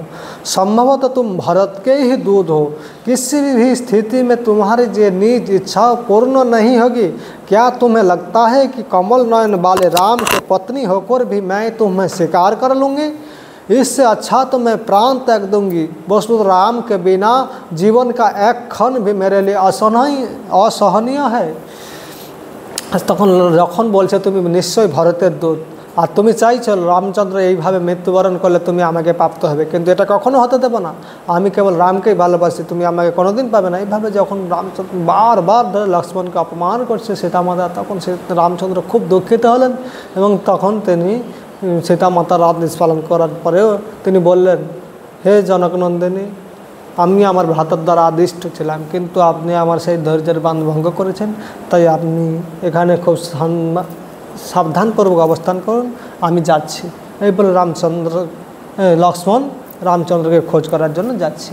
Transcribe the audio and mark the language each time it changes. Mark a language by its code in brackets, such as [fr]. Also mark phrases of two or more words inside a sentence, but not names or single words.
[hi] संभवतः तुम भरत के ही दूत हो, किसी भी स्थिति में तुम्हारी ये निज इच्छा पूर्ण नहीं होगी। क्या तुम्हें लगता है कि कमल नयन वाले राम की पत्नी होकर भी मैं तुम्हें स्वीकार कर लूँगी? इससे अच्छा तो मैं प्राण त्याग दूंगी। वस्तुतः राम के बिना जीवन का एक क्षण भी मेरे लिए असहनीय है। [bn] তখন যখন বলছে তুমি নিশ্চয়ই ভরতের দূত আর তুমি চাইছো রামচন্দ্র এইভাবে মৃত্যুবরণ করলে তুমি আমাকে প্রাপ্ত হবে, কিন্তু এটা কখনো হতে দেব না, আমি কেবল রামকেই ভালোবাসি, তুমি আমাকে কোনোদিন পাবে না। এইভাবে যখন রামচন্দ্র বারবার ধরে লক্ষ্মণকে অপমান করছে সীতা মাতা, তখন রামচন্দ্র খুব দুঃখিত হলেন এবং তখন তিনি সীতা মাতার আদেশ পালন করার পরেও তিনি বললেন, হে জনকনন্দিনী, আমি আমার ভ্রাতার দ্বারা আদিষ্ট ছিলাম, কিন্তু আপনি আমার সেই ধৈর্যের বাঁধ ভঙ্গ করেছেন, তাই আপনি এখানে খুব সাবধানপূর্বক অবস্থান করুন, আমি যাচ্ছি। এই বলে লক্ষ্মণ রামচন্দ্রকে খোঁজ করার জন্য যাচ্ছে।